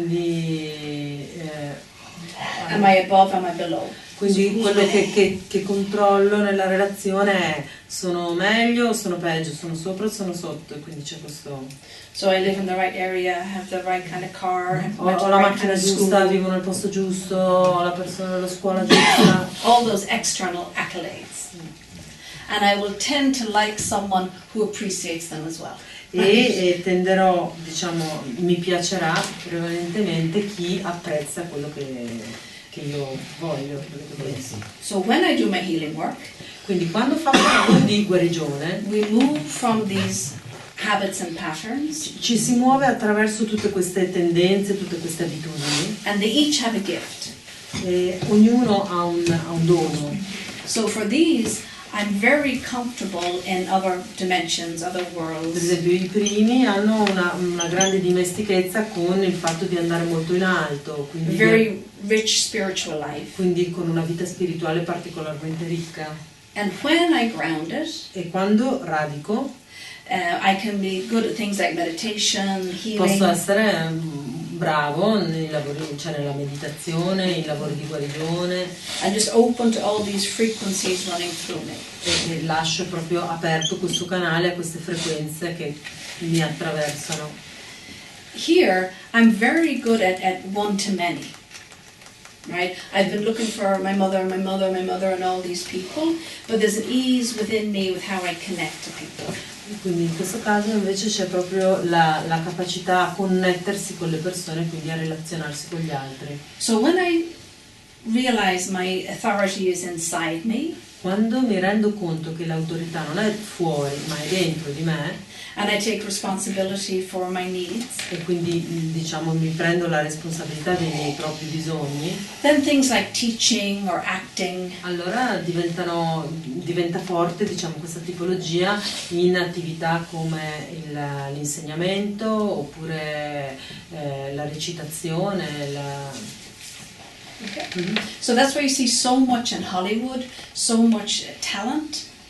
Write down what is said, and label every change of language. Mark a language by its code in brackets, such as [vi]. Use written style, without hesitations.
[it] Quindi, [en] Am I above, am I below? [it] quindi quello che controllo nella relazione è sono meglio o sono peggio, sono sopra o sono sotto, e quindi c'è questo... [en] So I live in the right area, have the right kind of car, have [it] Ho [en] the [it] la [en] right [it] macchina [en] kind of [it] giusta, [en] school. [it] vivo nel posto giusto, ho la persona della scuola giusta. [en] All those external accolades. And I will tend to like someone who appreciates them as well. [it] E tenderò, diciamo, mi piacerà prevalentemente chi apprezza quello che io voglio, quello che penso. [en] So when I do my healing work, [it] Quindi quando faccio un lavoro di guarigione [en] we move from these habits and patterns, [it] ci si muove attraverso tutte queste tendenze, tutte queste abitudini, [en] and they each have a gift. [it] e ognuno ha un dono. [en] So for these, I'm very comfortable in other dimensions, other [it] Per [en] worlds. [it] esempio i primi hanno una grande dimestichezza con il fatto di andare molto in alto, quindi, [en] Very rich spiritual life. [it] quindi con una vita spirituale particolarmente ricca. [en] And when I ground it, [it] E quando radico [en] I can be good at things like meditation, [it] posso [en] healing, [it] essere bravo nei lavori, cioè nella meditazione, in lavori di guarigione. [en] I'm just open to all these frequencies running through me. [it] E lascio proprio aperto questo canale a queste frequenze che mi attraversano. [en] Here, I'm very good at one-to-many. Right? I've been looking for my mother, and all these people, but there's an ease within me with how I connect to people. [it] Quindi in questo caso invece c'è proprio la capacità a connettersi con le persone, quindi a relazionarsi con gli altri. [en] So when I realize my authority is inside me, [it] quando mi rendo conto che l'autorità non è fuori ma è dentro di me, [en] and I take responsibility for my needs, [it] e quindi diciamo mi prendo la responsabilità dei miei propri bisogni, [en] then things like teaching or acting, [it] allora diventa forte, diciamo, questa tipologia in attività come l'insegnamento oppure la recitazione, [en] Okay. Mm-hmm. So that's why you see so much in Hollywood, so much talent,